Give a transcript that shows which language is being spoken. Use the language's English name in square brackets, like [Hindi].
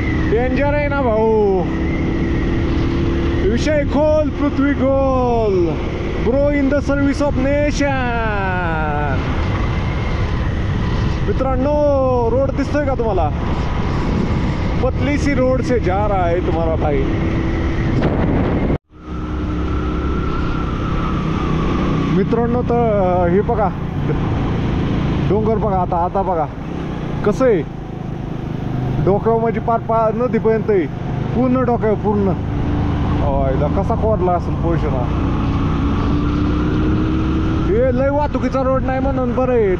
[Marathi] Danger आहे ना भाऊ. विषय खोल, पृथ्वी गोल. [English] Grow in the service of nation. [Marathi] मित्रांनो, रोड दिसतोय का तुम्हाला. [Hindi] पतली सी रोड से जा रहा है तुम्हारा भाई. [Marathi] मित्रांनो, तर हे बघा डोंगर बघा. आता बघा कसं आहे. डोक्यावर म्हणजे पार नदीपर्यंत आहे. पूर्ण डोक्यावर पूर्ण. कसा कोरला असेल पोर्शन हा. हे लय वाहतुकीचा रोड नाही म्हणून बरं आहे.